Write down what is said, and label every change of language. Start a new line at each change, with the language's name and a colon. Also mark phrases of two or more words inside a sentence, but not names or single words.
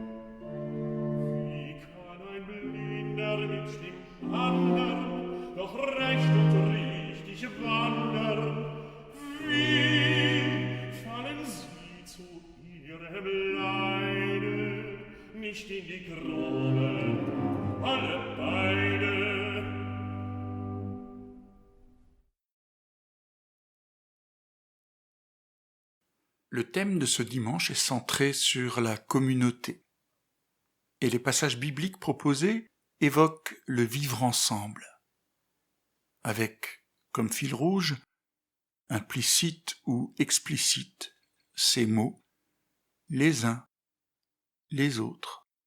German: Wie kann ein Blinder mit dem andern doch recht und richtig wandern? Wie fallen sie zu ihrem Leide nicht in die Grube, alle beide?
French: Le thème de ce dimanche est centré sur la communauté. Et les passages bibliques proposés évoquent le vivre ensemble, avec, comme fil rouge, implicite ou explicite, ces mots, les uns, les autres.